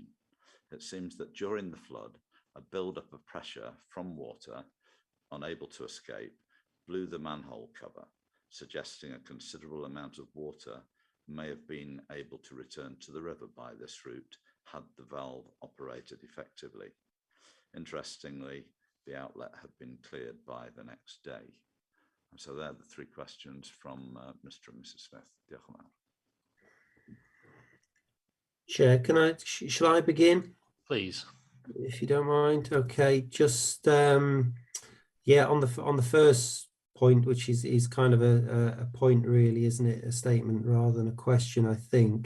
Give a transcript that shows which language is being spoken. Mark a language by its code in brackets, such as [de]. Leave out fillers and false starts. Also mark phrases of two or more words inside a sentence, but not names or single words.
[en] It seems that during the flood, a buildup of pressure from water, unable to escape, blew the manhole cover, suggesting a considerable amount of water may have been able to return to the river by this route had the valve operated effectively. Interestingly, the outlet had been cleared by the next day. And so they're the 3 questions from Mr. and Mrs. [cy] Smith. Diolch yn fawr. [en] Chair, shall I begin? Please. If you don't mind. Okay, just yeah, on the first point, which is kind of a point really, isn't it? A statement rather than a question, I think.